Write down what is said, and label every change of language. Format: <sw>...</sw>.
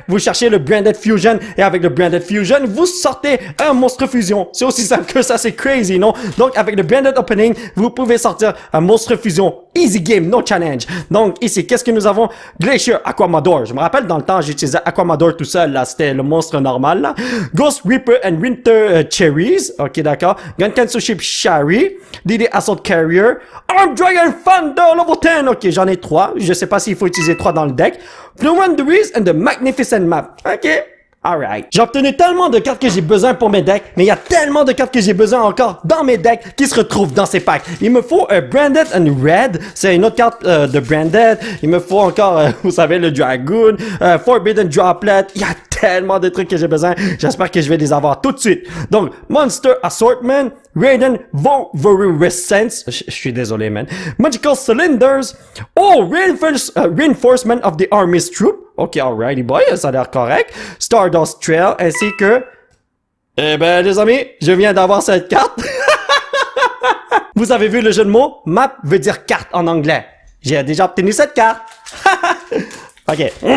<fr>Vous cherchez le Branded Fusion, et avec le Branded Fusion, vous sortez un monstre fusion. C'est aussi simple que ça, c'est crazy, non? Donc, avec le Branded Opening, vous pouvez sortir un monstre fusion.</fr> <en>Easy game, no challenge.</en> <fr>Donc, ici, qu'est-ce que nous avons? Glacier Aquamador. Je me rappelle, dans le temps, j'utilisais Aquamador tout seul, là. C'était le monstre normal, là.</fr> <en>Ghost Reaper and Winter Cherries.</en> <fr>Ok, d'accord. Gunkansu Ship Shari. DD Assault Carrier. Arm Dragon Thunder Level 10. Ok, j'en ai 3. Je sais pas s'il faut utiliser 3 dans le deck. Fluent Breeze and the Magnificent Map. Ok. Alright. J'ai obtenu tellement de cartes que j'ai besoin pour mes decks, mais il y a tellement de cartes que j'ai besoin encore dans mes decks qui se retrouvent dans ces packs. Il me faut un Branded and Red, c'est une autre carte de Branded. Il me faut encore, vous savez, le Dragoon, Forbidden Droplet. Il y a tellement de trucs que j'ai besoin. J'espère que je vais les avoir tout de suite. Donc, Monster Assortment, Raiden Volverescence. Je suis désolé, man.</fr> <en>Magical Cylinders. Oh, Reinforcement of the Army's Troop.</en> <fr>Ok,</fr> <en>alrighty boy,</en> <fr>ça a l'air correct. Stardust Trail, ainsi que... Eh ben, les amis, je viens d'avoir cette carte. Vous avez vu le jeu de mots? Map veut dire carte en anglais. J'ai déjà obtenu cette carte. Ok.</fr>